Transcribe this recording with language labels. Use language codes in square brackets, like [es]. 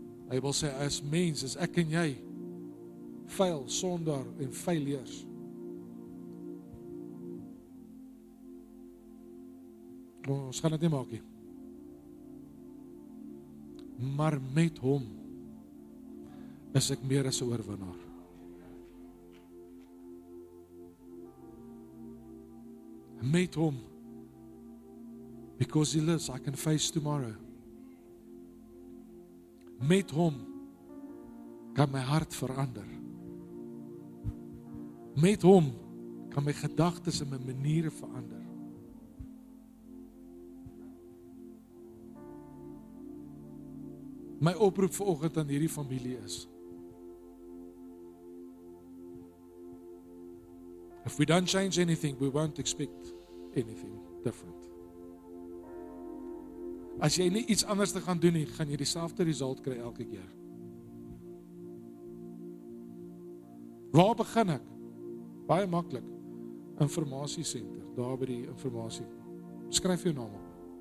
[af] Hy wil sê, as mens, as ek en jy, vuil, sondaar en failures, ons gaan dit nie maak nie. Maar met hom is ek meer as 'n oorwinnaar. Met hom, [en] because he lives, I can face tomorrow. [af] Met hom kan my hart verander. Met hom kan my gedagtes en my maniere verander. My oproep vanoggend aan hierdie familie is, [en] If we don't change anything, we won't expect anything different. [af] As jy nie iets anders te gaan doen nie, gaan jy dieselfde result kry elke keer. Waar begin ek? Baie maklik. Informasiesenter, daar by die informasie. Skryf jou naam op.